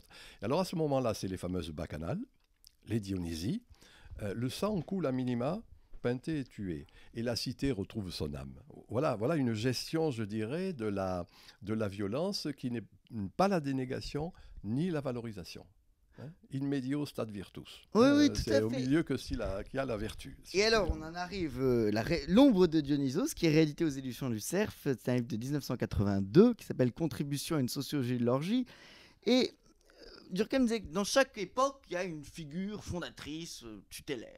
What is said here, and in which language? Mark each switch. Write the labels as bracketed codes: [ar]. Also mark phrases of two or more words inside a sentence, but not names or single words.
[fr] Et alors à ce moment-là, c'est les fameuses bacchanales, les Dionysies. Le sang coule à minima, Pentée est tué et la cité retrouve son âme. Voilà une gestion, je dirais, de la violence qui n'est pas la dénégation ni la valorisation. [la] In medio stat virtus. [fr] Oui, tout à fait. C'est au milieu qu'il y a la vertu. Et alors, on en arrive, l'ombre de Dionysos, qui est réédité aux éditions du Cerf. C'est un livre de 1982 qui s'appelle Contribution à une sociologie de l'orgie. Et Durkheim disait que dans chaque époque, il y a une figure fondatrice, tutélaire.